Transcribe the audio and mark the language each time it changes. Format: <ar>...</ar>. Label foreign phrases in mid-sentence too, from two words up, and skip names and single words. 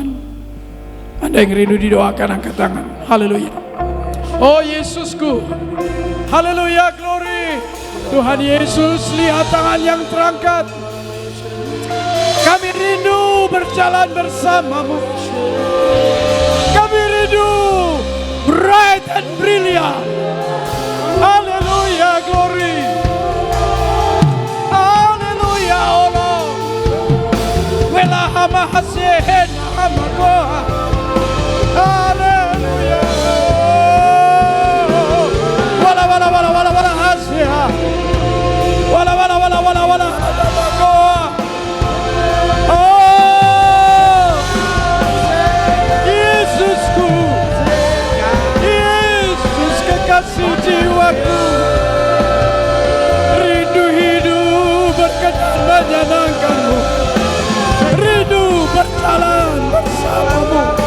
<id>Anda yang rindu didoakan, angkat tangan. Haleluya. Oh Yesusku, haleluya, glory. Tuhan Yesus, lihat tangan yang terangkat. Kami rindu berjalan bersamamu. Kami rindu</id> <en>bright and brilliant.</en> <id>Haleluya, glory. Haleluya, Allah. Wela hama hasehen hama goa. Haleluya. Wala wala wala wala wala hasya. Wala wala wala wala wala goa. Oh, Yesusku, Yesus kekasih jiwaku, rindu hidup berkenan menyenangkanmu, rindu berjalan bersamamu.</id>